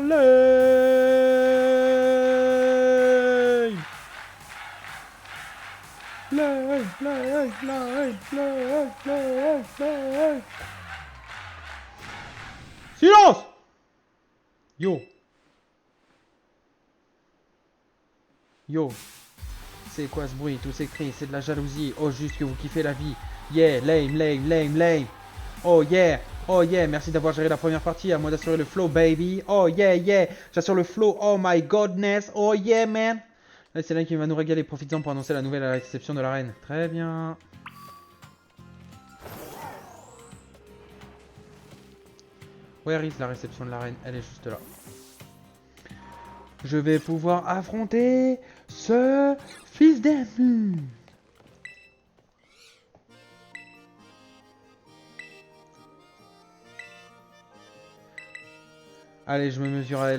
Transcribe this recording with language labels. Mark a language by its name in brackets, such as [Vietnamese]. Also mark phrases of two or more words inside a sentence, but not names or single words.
[French] Lame. Silence. Yo. Yo. C'est quoi ce bruit? Tous ces cris, c'est de la jalousie. Oh, juste que vous kiffez la vie. [English] Yeah, lame, lame, lame, lame. Oh yeah, oh yeah, [French] merci d'avoir géré la première partie. À moi d'assurer le flow, baby. [English] Oh yeah, yeah, [French] j'assure le flow. [English] Oh my godness. Oh yeah, man. [French] Là, c'est là qui va nous régaler. Profites-en pour annoncer la nouvelle à la réception de la reine. Très bien. [English] Where is [French] la réception de la reine? Elle est juste là. Je vais pouvoir affronter ce fils d'M. Allez, je me mesure à elle.